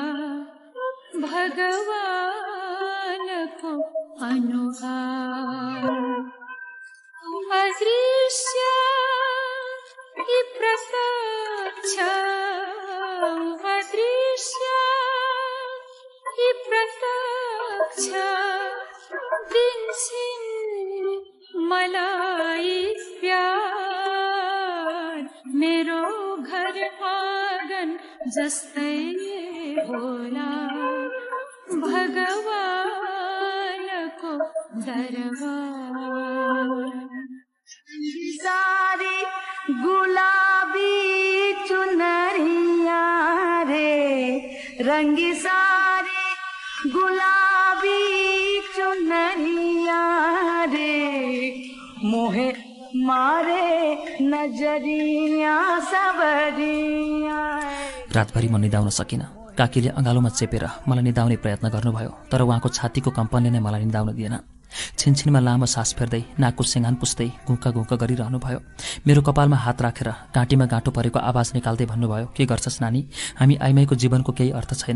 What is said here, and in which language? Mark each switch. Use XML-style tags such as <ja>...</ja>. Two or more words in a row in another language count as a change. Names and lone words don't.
<ne>भगवानको अनुहार, अदृश्य कि प्रत्यक्ष, अदृश्य कि प्रत्यक्ष दिन्छन् मलाई प्यार। मेरो घर आँगन जस्तै होला भगवानको दरबार।</ne> <hi>सारी गुलाबी चुनरिया रे, रंगी सारी गुलाबी चुनरिया रे, मोहे मारे नजरिया सवरिया।</hi> <ne>रातभरि म निदाउन सकिनँ। काकीले अँगालोमा चेपेर मलाई निदाउने प्रयत्न गर्नुभयो, तर उहाँको छातीको कम्पनले नै मलाई निदाउन दिएन। छिनछिनमा लामो सास फेर्दै नाकको सेङ्गान पुस्दै घुक्का घुक्का गरिरहनुभयो। मेरो कपालमा हात राखेर घाँटीमा गाँठो परेको आवाज निकाल्दै भन्नुभयो, के गर्छस् नानी, हामी आइमाईको जीवनको केही अर्थ छैन।</ne>